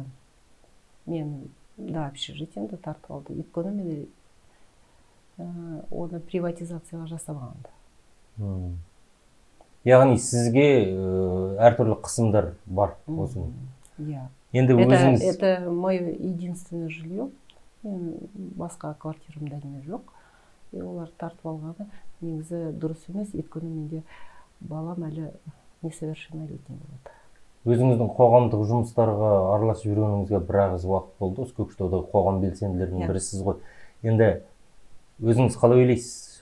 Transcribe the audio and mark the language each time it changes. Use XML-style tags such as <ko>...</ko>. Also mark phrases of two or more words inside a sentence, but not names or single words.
<kk>Мен общежитиемді тартып алды. Өйткені мен оны приватизацияға жасамағанды. Яғни сізге әртүрлі қысымдар бар осы. Енді өзіңіз...</kk> <ru>Это мое единственное жилье.</ru> <kk>Мен басқа квартирамда неме жоқ. Олар тартып алғаны негізі дұрыс емес, өйткені менде балам әлі несовершеннолетний болады. Өзіңіздің қоғамдық жұмыстарға араласып жүргеніңізге бір ағыз уақыт болды. Осы Көкшетаудағы қоғам белсенділерінің бірісіз ғой. Енді өзіңіз қалай ойлайсыз?</kk>